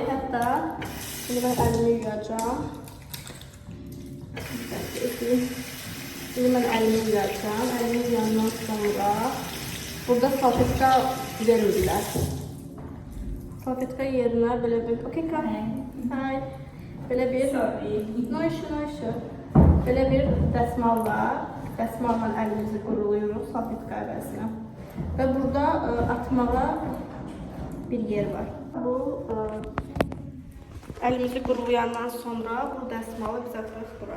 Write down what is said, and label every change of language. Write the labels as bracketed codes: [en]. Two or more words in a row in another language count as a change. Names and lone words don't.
[az] Hətta şimdi mən əlimi yuyacağım. Şimdi mən əlimi yuyacağım. Əlimi yuyandan sonra burada salfetka verirlər. Salfetka yerinə belə bir... [en] Okay, come. Hi. [az] Belə bir... [en] Sorry. No issue. [az] Belə bir dəsmal var. Dəsmalla əlimizi quruluyuruq salfetka əvəzinə. Və burada atmağa bir yer var. Bu əlimizi qurulayandan sonra bu dəsmalı biz atırıq bura.